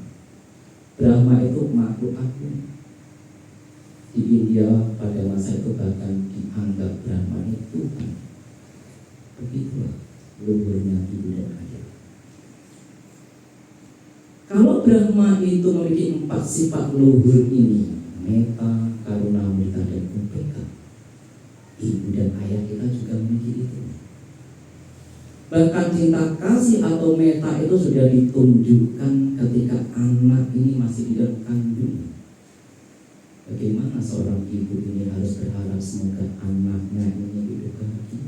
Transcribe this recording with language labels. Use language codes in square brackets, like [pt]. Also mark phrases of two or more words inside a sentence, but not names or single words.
[id] Brahma itu makhluk agung. Di India pada masa itu bahkan dianggap Brahma itu Tuhan. Begitulah luhurnya ibu dan ayah. Kalau Brahma itu memiliki 4 sifat luhur ini, [pi] metta, karuna, mudita, [id] dan upekkha, ibu dan ayah kita juga memiliki itu. Bahkan cinta kasih atau metta itu sudah ditunjukkan ketika anak ini masih di dalam kandung. Bagaimana seorang ibu ini harus berharap semoga anaknya ini hidup bahagia?